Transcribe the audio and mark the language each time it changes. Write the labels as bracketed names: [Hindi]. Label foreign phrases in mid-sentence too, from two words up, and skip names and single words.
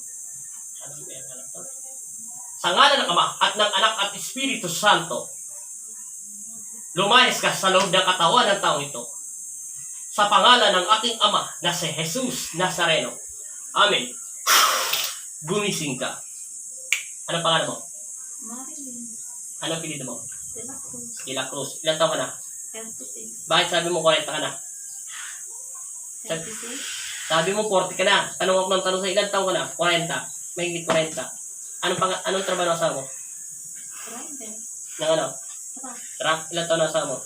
[Filipino] Sa ngalan ng Ama at ng Anak at Espiritu Santo, lumayas ka sa loob ng katawan ng taong ito. Sa pangalan ng aking Ama na si Jesus Nazareno. Amen. Gumising ka. Anong pangalan mo? Marilyn. Anong apelyido mo? De la Cruz. De la Cruz. Ilan taon ka na? 36. Bakit sabi mo 40 ka na? 36. Sabi mo 40 ka na. Tanong ako ng tanong sa ilan taon ka na? 40. May 40. Anong trabaho ng asawa mo? Driver. Ng ano? Truck. Truck? Ilan taon na asawa mo?